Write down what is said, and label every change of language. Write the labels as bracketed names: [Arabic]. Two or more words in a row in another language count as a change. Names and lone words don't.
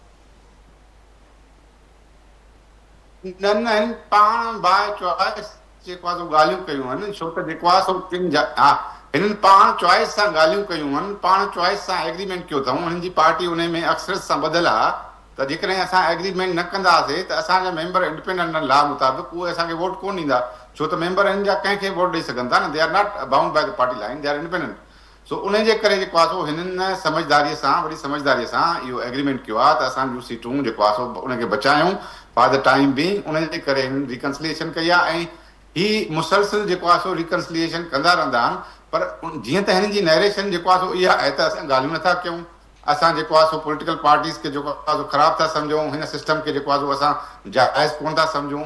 [Sindhi] न हिन पाण [English] by choice [Sindhi] जेको आहे सो ॻाल्हियूं कयूं आहिनि, छो त जेको आहे सो हिननि पाण चॉइस सां ॻाल्हियूं कयूं आहिनि, पाण चॉइस सां एग्रीमेंट कयो अथऊं। हिननि जी पार्टी उन में अक्सर सां ॿधल आहे, त जेकॾहिं असां एग्रीमेंट न कंदासीं त असांजा मेंबर [English] independent law [Sindhi] मुताबिक़ उहे असांखे वोट कोन ॾींदा, छो त मेंबर हिन जा कंहिंखे वोट ॾेई सघनि था न, [English] They are not bound by the party line, they are independent. [Sindhi] सो उन जे करे जेको आहे सो हिननि समझदारीअ सां, वरी समझदारीअ सां इहो एग्रीमेंट कयो आहे त असां जूं सीटूं जेको आहे सो उनखे बचायूं [English] for the time being. [Sindhi] उन जे करे हिननि रिकंसिलिएशन कई आहे, ऐं ही मुसलसिल जेको आहे सो रिकंसिलिएशन कंदा रहंदा आहिनि। पर जीअं त हिननि जी नैरेशन जेको आहे सो इहा आहे त असां ॻाल्हियूं नथा कयूं, असां जेको आहे सो [English] political parties [Sindhi] खे जेको आहे सो ख़राबु था सम्झूं, हिन सिस्टम खे जेको आहे सो असां जाइज़ कोन था सम्झूं।